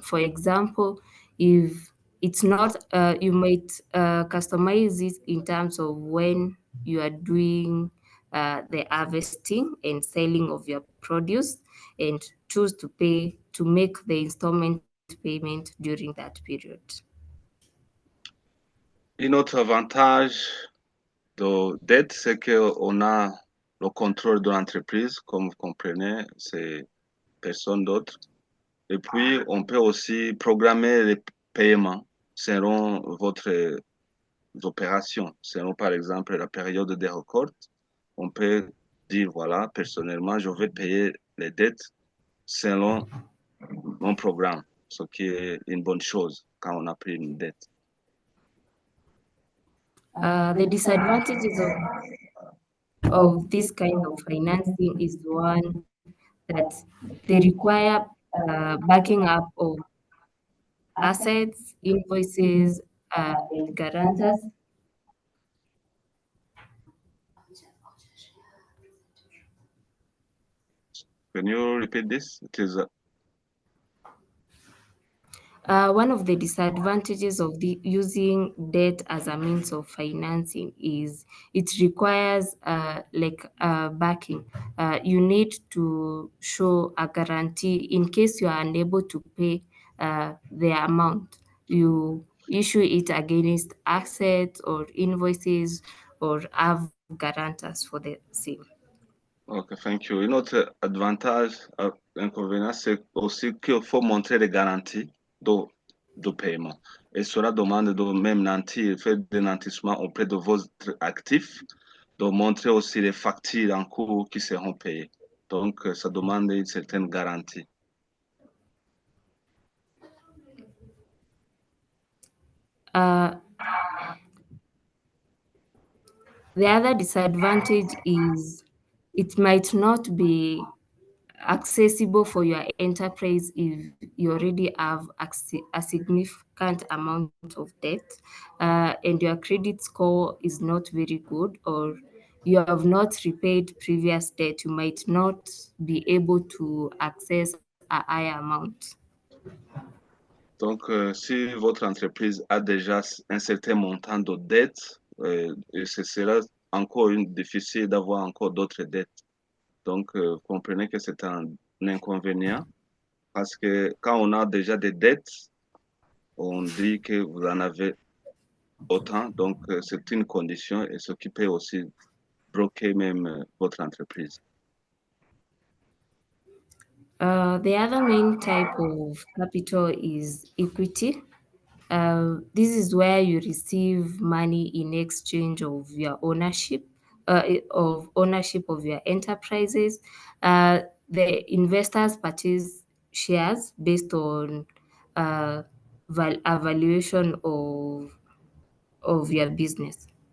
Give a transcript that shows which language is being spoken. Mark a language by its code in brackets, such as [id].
[en] For example, if it's not, you might customize it in terms of when you are doing the harvesting and selling of your produce, and choose to make the installment payment during that period. [fr] Un autre avantage de dette, c'est qu'on a le contrôle de l'entreprise, comme vous comprenez, c'est personne d'autre. Et puis, on peut aussi programmer les paiements selon votre opérations. Selon, par exemple, la période des récoltes, on peut dire, voilà, personnellement, je vais payer les dettes selon mon programme, ce qui est une bonne chose. quand on a pris une dette. [en] The disadvantages of this kind of financing is one that they require backing up of assets, invoices, and guarantors. Can you repeat this? It is One of the disadvantages of using debt as a means of financing is it requires backing. You need to show a guarantee in case you are unable to pay the amount. You issue it against assets or invoices or have guarantors for the same. Ok, thank you. [fr] Une autre avantage, inconvénient, c'est aussi qu'il faut montrer les garanties de paiement. Et cela demande de même nantir, faire des nantissements auprès de vos actifs, de montrer aussi les factures en cours qui seront payées. Donc, ça demande une certaine garantie. [en] The other disadvantage is it might not be accessible for your enterprise if you already have a significant amount of debt and your credit score is not very good, or you have not repaid previous debt. You might not be able to access a higher amount. [fr] Donc, si votre entreprise a déjà un certain montant de dettes, ce sera encore difficile d'avoir encore d'autres dettes. Donc, comprenez que c'est un inconvénient parce que quand on a déjà des dettes, on dit que vous en avez autant. Donc, c'est une condition et ce qui peut aussi bloquer même votre entreprise. [en] The other main type of capital is equity. This is where you receive money in exchange of your ownership of your enterprises. The investors purchase shares based on a valuation of your business.